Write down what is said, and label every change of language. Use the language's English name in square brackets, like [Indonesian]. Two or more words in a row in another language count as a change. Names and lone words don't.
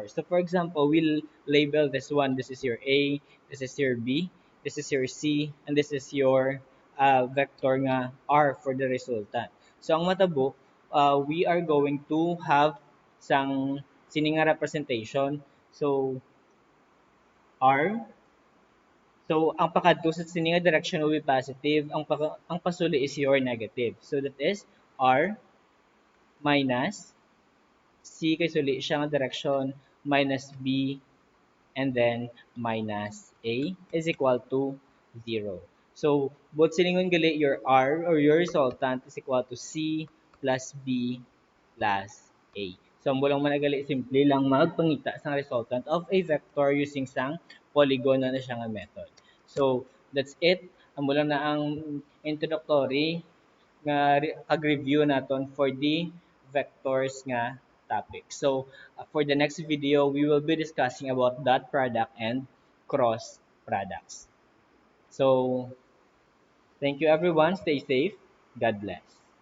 [English] So for example, we'll label this one. This is your A, this is your B, this is your C, and this is your vector nga R for the resultant. [Hiligaynon] So ang matabo, [English] we are going to have [Hiligaynon] sang sini nga representation. So R. So ang pakadto sa sini nga direction [English] will be positive. [Hiligaynon] Ang pasuli [English] is your negative. So that is R minus C [Hiligaynon] kay suli siya nga direction [English] minus B and then minus A is equal to 0. So, both [Hiligaynon] silingon gali [English] your R or your resultant is equal to C plus B plus A. So, [Hiligaynon] ang bulang managali simple lang magpangita sa resultant [English] of a vector using [Hiligaynon] sang polygon na siya nga method. [English] So, that's it. [Hiligaynon] Ang bulang na ang introductory nga pag-review naton [English] for the vectors [Hiligaynon] nga topic. [English] So, for the next video, we will be discussing about dot product and cross products. So, thank you everyone. Stay safe. God bless.